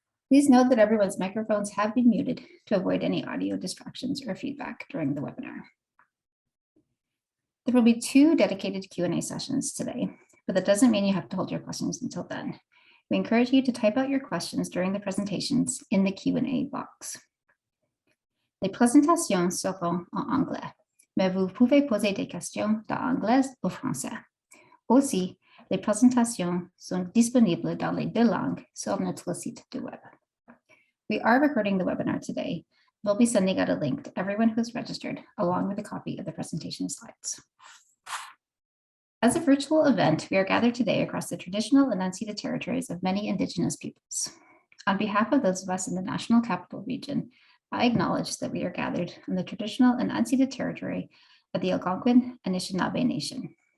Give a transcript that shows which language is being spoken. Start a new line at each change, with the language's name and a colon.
English: Please note that everyone's microphones have been muted to avoid any audio distractions or feedback during the webinar. There will be 2 dedicated Q&A sessions today, but that doesn't mean you have to hold your questions until then. We encourage you to type out your questions during the presentations in the Q&A box.
French: Les présentations seront en anglais, mais vous pouvez poser des questions d'anglais ou français. Aussi, les présentations sont disponibles dans les 2 langues sur notre site du web.
English: We are recording the webinar today. We'll be sending out a link to everyone who's registered, along with a copy of the presentation slides. As a virtual event, we are gathered today across the traditional and unceded territories of many Indigenous peoples. On behalf of those of us in the National Capital Region, I acknowledge that we are gathered on the traditional and unceded territory of the Algonquin and Anishinaabe Nation.